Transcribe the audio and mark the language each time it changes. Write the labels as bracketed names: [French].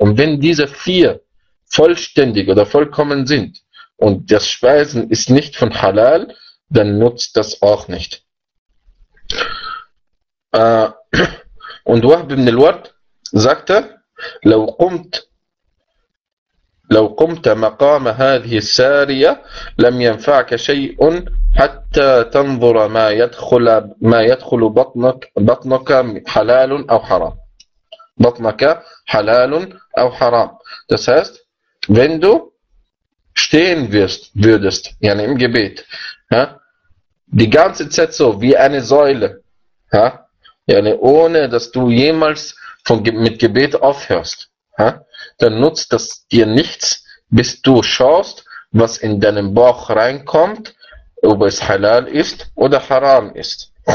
[German] Und wenn diese vier vollständig oder vollkommen sind und das Speisen ist nicht von Halal, dann nutzt das auch nicht. Und Wahb ibn al-Ward sagte, [Arabic] لو قمت مقام هذه السارية لم ينفعك شيء حتى تنظر ما يدخل بطنك حلال أو حرام. بطنك حلال أو حرام. [German] Das heißt, wenn du stehen wirst, würdest, يعني im Gebet, ja, die ganze Zeit so wie eine Säule, ja, يعني ohne dass du jemals mit Gebet aufhörst, ja, dann nutzt das dir nichts, bis du schaust, was in deinen Bauch reinkommt, ob es halal ist oder haram ist.